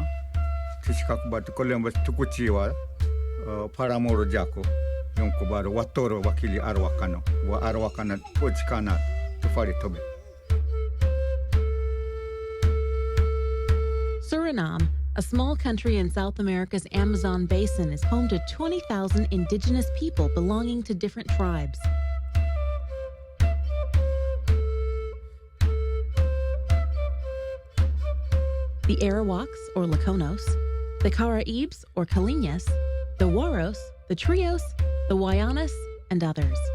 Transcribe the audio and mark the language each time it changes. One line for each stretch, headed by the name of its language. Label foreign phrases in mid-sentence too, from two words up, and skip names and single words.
English: Tishkakubat, Columbus Tukuchiwa, Paramoro Jako, Yonkubaru, Watoro, Wakili Arwakano, Wa Arwakana, Ochikana, Tufari Tobe. Suriname, a small country in South America's Amazon basin, is home to 20,000 indigenous people belonging to different tribes. The Arawaks, or Lakonos, the Karaibs, or Kaliñas, the Waros, the Trios, the Wayanas, and others.